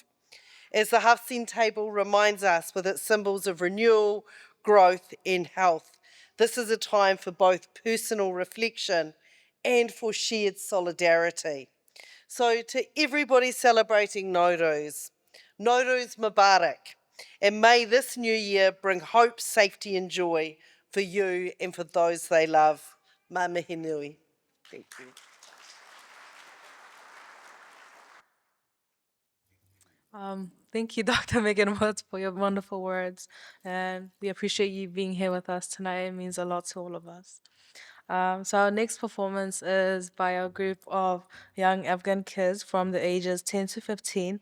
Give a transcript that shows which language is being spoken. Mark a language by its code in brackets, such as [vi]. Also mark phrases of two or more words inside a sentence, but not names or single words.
[en] As the Hafseen table reminds us with its symbols of renewal, growth and health, this is a time for both personal reflection and for shared solidarity. So to everybody celebrating Nowruz, [fa] Nowruz Mubarak, [en] and may this new year bring hope, safety and joy for you and for those they love. [mi] Mā mihi nui. [en] Thank you. Thank you, Dr. Megan Woods, for your wonderful words. And we appreciate you being here with us tonight. It means a lot to all of us. So our next performance is by a group of young Afghan kids from the ages 10 to 15.